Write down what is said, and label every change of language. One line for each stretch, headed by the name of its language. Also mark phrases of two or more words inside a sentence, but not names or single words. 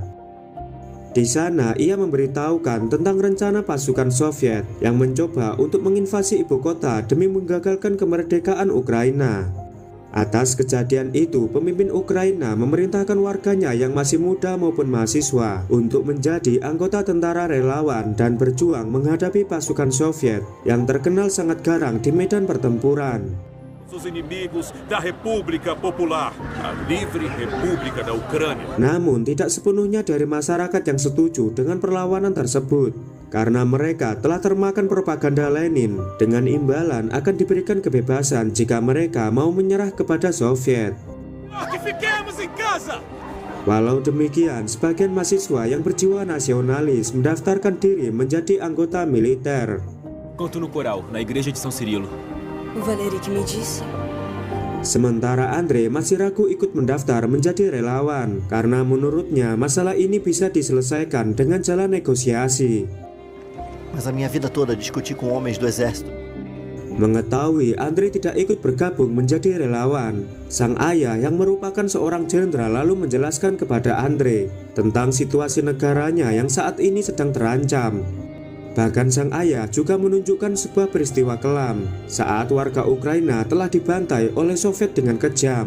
Indonesian: Di sana ia memberitahukan tentang rencana pasukan Soviet yang mencoba untuk menginvasi ibu kota demi menggagalkan kemerdekaan Ukraina. Atas kejadian itu, pemimpin Ukraina memerintahkan warganya yang masih muda maupun mahasiswa untuk menjadi anggota tentara relawan dan berjuang menghadapi pasukan Soviet yang terkenal sangat garang di medan pertempuran.
Portuguese: Os inimigos da República Popular, a Livre República da Ucrânia.
Indonesian: Namun tidak sepenuhnya dari masyarakat yang setuju dengan perlawanan tersebut, karena mereka telah termakan propaganda Lenin dengan imbalan akan diberikan kebebasan jika mereka mau menyerah kepada Soviet. Walau demikian, sebagian mahasiswa yang berjiwa nasionalis mendaftarkan diri menjadi anggota militer.
Portuguese: Canto no coral, na igreja de São Cirilo.
Indonesian: Sementara Andrei masih ragu ikut mendaftar menjadi relawan karena menurutnya masalah ini bisa diselesaikan dengan jalan negosiasi.
Portuguese: Mas a minha vida toda discuti com homens do exército.
Indonesian: Mengetahui Andrei tidak ikut bergabung menjadi relawan, sang ayah yang merupakan seorang jenderal lalu menjelaskan kepada Andrei tentang situasi negaranya yang saat ini sedang terancam. Bahkan sang ayah juga menunjukkan sebuah peristiwa kelam saat warga Ukraina telah dibantai oleh Soviet dengan kejam.